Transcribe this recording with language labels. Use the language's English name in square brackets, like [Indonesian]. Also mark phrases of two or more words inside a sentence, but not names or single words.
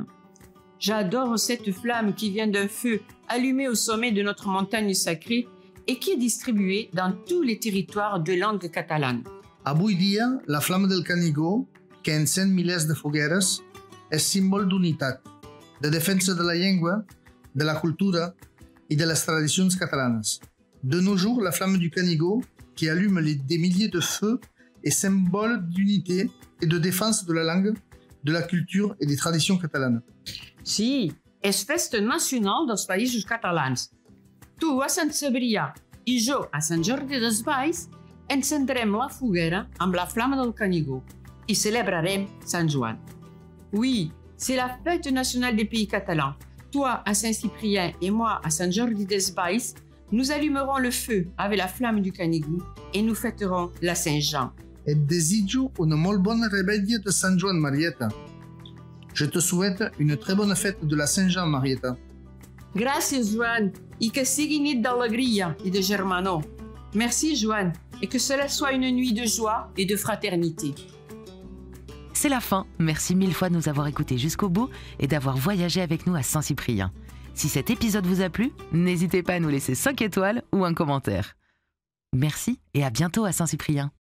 [French] J'adore cette flamme qui vient d'un feu allumé au sommet de notre montagne sacrée et qui est distribuée dans tous les territoires de langue catalane. [Catalan] Avui dia, la flamme del Canigó, que encén milers de fogueres, és símbol d'unitat, de defensa de la llengua, de la cultura et de les tradicions catalanes. [French] De nos jours, la flamme du Canigó, qui allume des milliers de feux, est symbole d'unité et de défense de la langue, de la culture et des traditions catalanes. [Catalan] Sí, és festa nacional dels països catalans. Tu a Sant Cebrià i jo a Sant Jordi Desvalls encendrem la foguera amb la flama del Canigó i celebrarem Sant Joan. [French] Oui, c'est la fête nationale des pays catalans. Toi à Saint-Cyprien et moi à Sant Jordi Desvalls, nous allumerons le feu avec la flamme du Canigó et nous fêterons la Saint-Jean. [Catalan] Et desitjo una molt bona rebella de Sant Joan, Marieta. [French] Je te souhaite une très bonne fête de la Saint-Jean, Marieta. [Catalan] Gràcies, Joan, i que sigui nit d'alegria i de germanor. [French] Merci, Joan, et que cela soit une nuit de joie et de fraternité. C'est la fin. Merci mille fois de nous avoir écoutés jusqu'au bout et d'avoir voyagé avec nous à Saint-Cyprien. Si cet épisode vous a plu, n'hésitez pas à nous laisser 5 étoiles ou un commentaire. Merci et à bientôt à Saint-Cyprien.